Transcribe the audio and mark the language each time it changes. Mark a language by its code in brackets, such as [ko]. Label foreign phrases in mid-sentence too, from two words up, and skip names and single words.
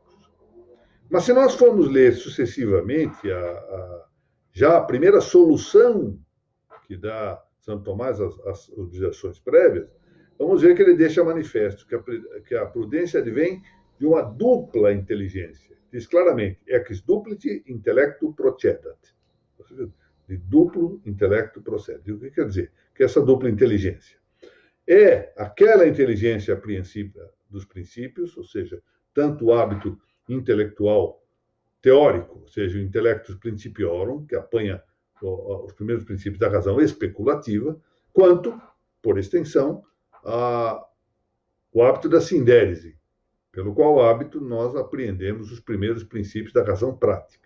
[pt] Mas se nós formos ler sucessivamente já a primeira solução que dá Santo Tomás às objeções prévias, vamos ver que ele deixa manifesto que a prudência advém de uma dupla inteligência. Diz claramente, [la] ex duplicit intellectu procedat. [pt] Ou seja, de duplo intelecto procede. O que quer dizer? Que essa dupla inteligência é aquela inteligência apreensiva dos princípios, ou seja, tanto o hábito intelectual teórico, ou seja, o [la] intellectus principiorum, [pt] que apanha os primeiros princípios da razão especulativa, quanto, por extensão, o hábito da sindérese, pelo qual hábito nós apreendemos os primeiros princípios da razão prática.